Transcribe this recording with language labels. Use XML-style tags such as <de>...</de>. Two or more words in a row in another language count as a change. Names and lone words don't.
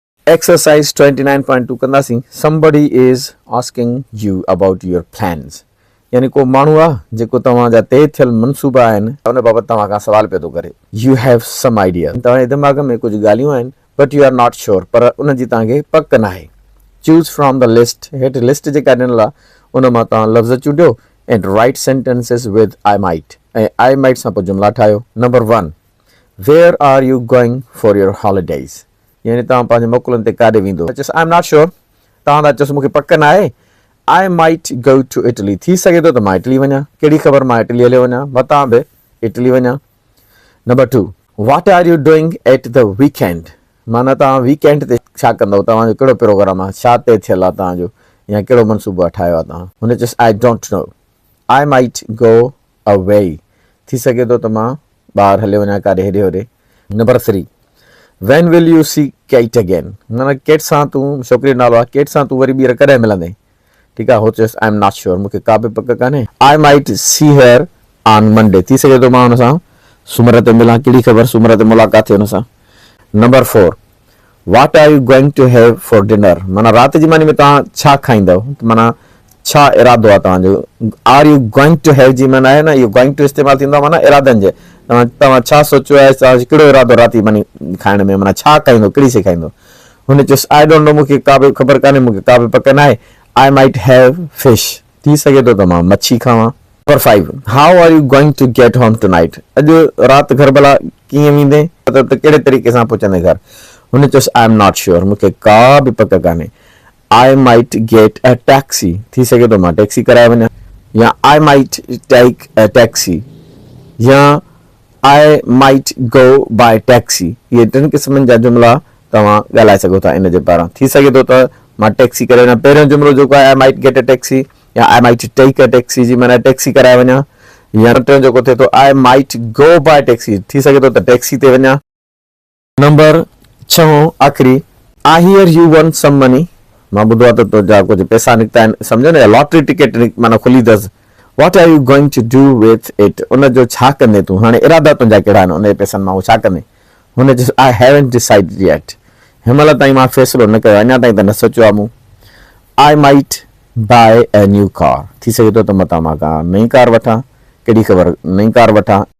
<sd>Exercise 29.2 कंदासीं.</sd> <en>Somebody is asking you about your plans.</en> <sd>यानी को माण्हू आहे जेको तव्हांजा तय थियल मनसूबा आहिनि उन बाबति तव्हां खां सवाल पियो थो करे.</sd> <en>You have some idea.</en> <sd>तव्हांजे दिमाग़ में कुझु ॻाल्हियूं आहिनि</sd> <en>but you are not sure.</en> <sd>पर उन जी तव्हांखे पक न आहे.</sd> <en>Choose from the list.</en> <sd>हेठि लिस्ट जेका ॾिनल आहे उन मां तव्हां लफ़्ज़ चूंडियो</sd> <en>and write sentences with I might.</en> <sd>ऐं</sd> <en>I might</en> <sd>सां पोइ जुमिला ठाहियो.</sd> <en>Number 1. Where are you going for your holidays?</en> <sd>यानी तव्हां पंहिंजे मोकलुनि ते काॾे वेंदो.</sd> <en>I am not sure.</en> <sd>तव्हां था चयोसि मूंखे पक न आहे.</sd> <en>I might go to Italy.</en> <sd>थी सघे थो त मां इटली वञा. कहिड़ी ख़बर मां इटली हलियो वञा. मतां बि इटली वञा. नंबर 2.</sd> <en>what are you doing at the weekend?</en> <sd>माना तव्हां वीकेंड ते छा कंदव. तव्हांजो कहिड़ो प्रोग्राम आहे. छा तय थियल आहे तव्हांजो या कहिड़ो मनसूबो आहे ठाहियो आहे तव्हां. हुन चयोसि</sd> <en>I don't know. I might go away.</en> <sd>थी सघे थो त मां ॿाहिरि हलियो वञा काॾे हेॾे होॾे. नंबर 3.</sd> <en>When will you see Kate again?</en> <sd>माना केट सां तूं छोकिरी जो नालो आहे केट सां तूं वरी ॿीहर कॾहिं मिलंदे. ठीकु आहे. हो चयोसि</sd> <en>I am not sure.</en> <sd>मूंखे का बि पक कान्हे.</sd> <en>I might see her on Monday.</en> <sd>थी सघे थो मां हुन सां सूमर ते मिलां. कहिड़ी ख़बर सूमर ते मुलाक़ात थिए हुन सां. नंबर 4.</sd> <en>what are you going to have for dinner?</en> <sd>माना राति जी मानी में तव्हां छा खाईंदव. माना छा इरादो आहे तव्हांजो.</sd> <en>are you going to have</en> <sd>जी माना आहे न इहो</sd> <en>going to</en> <sd>इस्तेमालु थींदो आहे माना इरादनि जे. तव्हां छा सोचियो आहे. कहिड़ो इरादो राति मानी खाइण में. माना छा खाईंदो कहिड़ी शइ खाईंदो. हुन चयोसि</sd> <en>I don't know.</en> <sd>मूंखे का बि ख़बर कान्हे. मूंखे का बि पक न आहे.</sd> <en>I might have fish.</en> <sd>थी सघे थो त मां मच्छी खावां. नंबर 5.</sd> <en>how are you going to get home tonight?</en> <sd>अॼु राति घर भला कीअं वेंदे त कहिड़े तरीक़े सां पहुचंदे घर. हुन चयोसि</sd> <en>I am not sure.</en> <sd>मूंखे का बि पक कान्हे.</sd> <en>I might get a taxi.</en> <sd>थी सघे थो मां टैक्सी कराए वञा.</sd> <en>या I might take a taxi या I might go by taxi.</en> <sd>इहे 3 क़िस्मनि जा जुमिला तव्हां ॻाल्हाए सघो था इन जे पारां. थी सघे थो त मां टैक्सी करे वञा. पहिरियों जुमिलो जेको आहे</sd> <en>I might get a taxi</en> <sd>या</sd> <en>I might take a taxi</en> <sd>जी माना टैक्सी कराए वञा. या टियों जेको थिए थो</sd> <en>I might go by taxi.</en> <sd>थी सघे थो त टैक्सी ते वञा. नंबर 6 आख़िरी.</sd> <en>I hear you want some money.</en> <sd>मां ॿुधो आहे त तुंहिंजा कुझु पैसा निकिता आहिनि. सम्झो न</sd> <en>lottery ticket</en> <sd>माना खुली अथसि.</sd> <en>what are you going to do with it?</en> <sd>उनजो छा कंदे तूं. हाणे इरादा तुंहिंजा कहिड़ा आहिनि उन पैसनि मां उहो छा कंदे. हुन चयोसि</sd> <en>I haven't decided yet.</en> <sd>हिन महिल ताईं मां फ़ैसिलो न कयो. अञा ताईं त न सोचियो आहे मूं.</sd> <en>I might buy a new car.</en> <sd>थी सघे थो त मतां मां का नई कार वठां. कहिड़ी ख़बर नई कार वठां.</sd>